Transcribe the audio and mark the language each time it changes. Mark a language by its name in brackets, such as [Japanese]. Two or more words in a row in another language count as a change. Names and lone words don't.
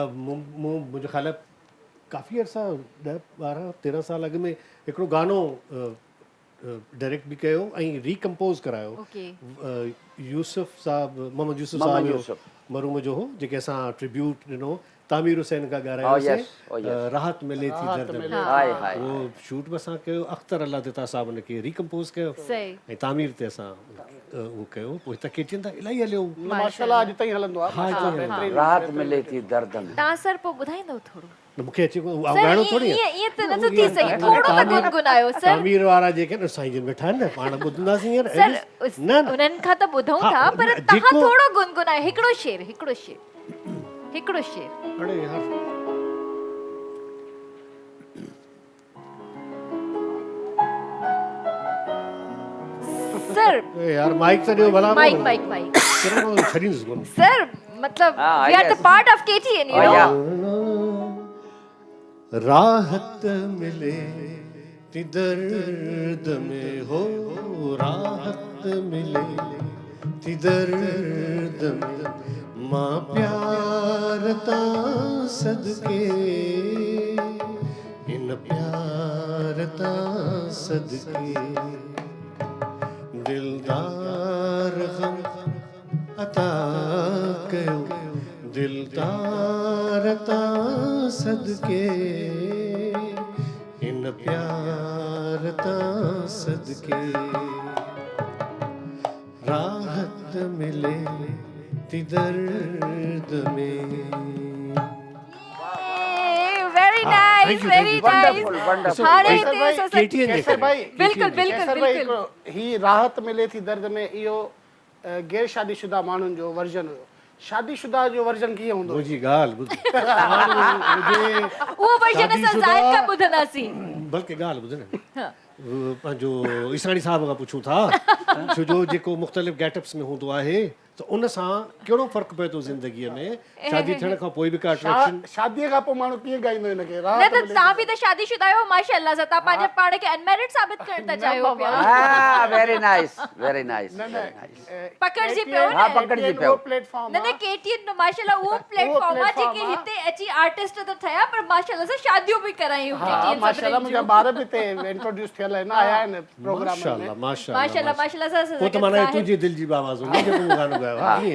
[Sindhi] मुंहिंजो ख़्याल आहे काफ़ी अर्सा 10-12-13 साल अॻु में हिकिड़ो गानो डायरेक्ट बि कयो ऐं रिकम्पोज़ करायो। ओके यूसुफ साहब, मोहम्मद यूसुफ मोहम्मद साहब यूसुफ। मरूम जो हो, जेके असां ट्रिब्यूट ॾिनो तामीर हुसैन खां Oh, ॻाल्हायोसीं, [English] yes, oh, yes. [Sindhi] राहत मिले थी दर्द में। हाय हाय उहो शूट बि असां कयो, अख्तर अल्लाह दिता साहब उनखे रिकम्पोज़ कयो सही ऐं तामीर ते असां उहो कयो। पोइ हितां KTN त इलाही हलियो। माशाल्लाह अॼु ताईं हलंदो आहे। माशाल्लाह, राहत मिले थी दर्द में। तव्हां सर पोइ ॿुधाईंदो थोरो मूंखे अचे सर ॻाइणो थोरी आहे। ईअं त नथो थी सघे थोरो त गुनगुनायो सर तामीर वारा जेके न साईं जन वेठा आहिनि न, पाण ॿुधंदासीं हींअर। सर न न उन्हनि खां त ॿुधूं हा, था पर न, तव्हां जेको- थोरो गुनगुनायो हिकिड़ो शेर हिकिड़ो शेर हिकिड़ो शेर अड़े यार सर ए यार माइक त ॾियो भला। माइक माइक माइक कहिड़ो छॾींदुसि कोन। सर मतलब Ah, [English] we are the yes. part of KTN you Oh, know yeah. [Sindhi] राहत मिले थी दर्द में हो, राहत मिले थी दर्द में, मां प्यार ता सदके इन प्यार ता सदके दिलदार गम अता कयो, दिलदार ता सदके इन प्यार ता सदके, राहत मिले थी दर्द में। [English] very nice very nice Wonderful, wonderful. [Sindhi] हाणे भाई, हिते असां सां- KTN केसर भाई बिल्कुल बिल्कुल केसर भाई बिल्कुल हिकिड़ो ही राहत मिले थी दर्द में इहो गैर शादीशुदा माण्हुनि जो वर्जन हुयो। शादीशुदा जो वर्जन कीअं हूंदो? मुंहिंजी ॻाल्हि ॿुध। मुंहिंजे उहो वर्जन असां शादीशुदा- ज़ाहिद खां ॿुधंदासीं बल्कि ॻाल्हि ॿुध न, हाँ। पंहिंजो ईसानी साहब खां पुछूं था छो जो जेको मुख़्तलिफ़ गेटअप्स में हूंदो आहे त उन सां कहिड़ो फ़र्क़ु पए थो ज़िंदगीअ में, शादी थियण खां पोइ बि का अट्रैक्शन। शादीअ खां पोइ माण्हू कीअं ॻाईंदो हिनखे? न राहत त मिले तव्हां बि त शादीशुदा आहियो माशाअल्लाह सां तव्हां पंहिंजे पाण खे अनमेरिड साबित करण था चाहियो पिया [English] Ah, very nice, very nice, [Sindhi] न [English] very nice. [Sindhi] पकड़जी पियो हाँ, न पकड़जी पियो। प्लेटफॉर्म न KTN माशाअल्लाह उहो प्लेटफॉर्म आहे जेके हिते अची आर्टिस्ट त ठहिया पर माशाअल्लाह सां शादियूं बि करायूं KTN माशाल्लाह मुंहिंजा सभिनीनि ॿार बि हिते इंट्रोड्यूस थियल आहिनि, आया आहिनि प्रोग्राम माशाल्लाह में। माशाल्लाह माशाअल्लाह माशाअल्लाह सां पोइ त माना तुंहिंजी दिलि जी आवाज़ हूंदी जेको मूं गानो ॻायो आहे।